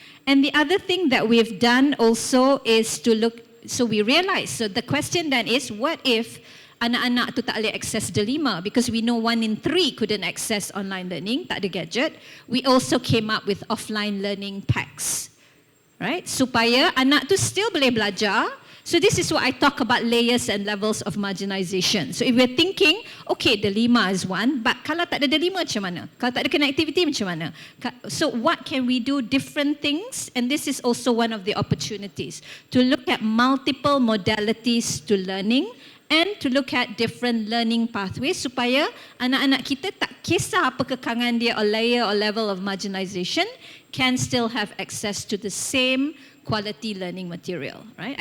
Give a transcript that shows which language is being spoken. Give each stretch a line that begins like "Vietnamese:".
English: And the other thing that we've done also is to look, so we realize, so the question then is, what if
Malay: anak-anak tu tak boleh access delima
English: because we know 1 in 3 couldn't access online learning,
Malay: tak ada gadget.
English: We also came up with offline learning packs, right?
Malay: Supaya anak tu still boleh belajar.
English: So this is what I talk about layers and levels of marginalization. So if we're thinking, okay, delima is one, but
Malay: kalau tak ada delima macam mana? Kalau tak ada connectivity macam mana?
English: So what can we do different things? And this is also one of the opportunities to look at multiple modalities to learning and to look at different learning pathways
Malay: supaya anak-anak kita tak kisah apa kekangan dia
English: or layer or level of marginalization can still have access to the same quality learning material, right?